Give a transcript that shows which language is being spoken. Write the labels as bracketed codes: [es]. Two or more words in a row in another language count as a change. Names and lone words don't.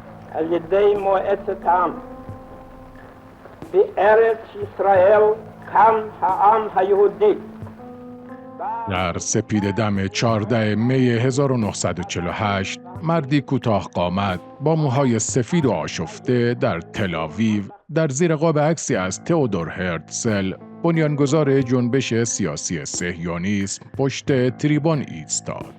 [he] על ידי מועצת העם. בארץ ישראל קם העם היהודי. [fa] در سپید دم 14 می 1948 مردی کوتاه قامت با موهای سفید و آشفته در تل‌آویو در زیر قاب عکسی از تئودور هرتزل بنیانگذار جنبش سیاسی صهیونیسم پشت تریبون ایستاد.